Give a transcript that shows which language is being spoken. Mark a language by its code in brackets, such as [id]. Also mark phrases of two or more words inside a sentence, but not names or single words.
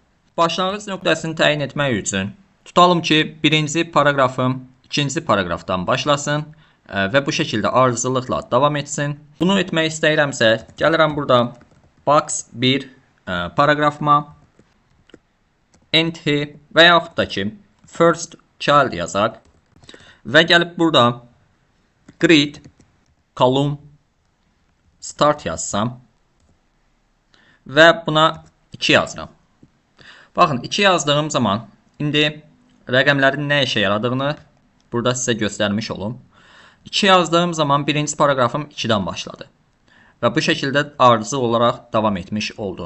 [az] Başlanğıc nöqtəsini təyin etmək üçün tutalım ki birinci paragrafım ikinci paragrafdan başlasın və bu şəkildə ardıcıllıqla davam etsin. Bunu etmək istəyirəmsə, gəlirəm burada [en] box 1 [az] paragrafıma enter və yaxud da ki [en] first child [az] yazaq və gəlib burada [en] grid column start [az] yazsam və buna 2 yazıram. Baxın 2 yazdığım zaman indi rəqəmlərin nə işə yaradığını burada sizə göstərmiş olum. 2 yazdığım zaman birinci paragrafım 2-dən başladı. Və bu şəkildə ardıcıl olaraq davam etmiş oldu.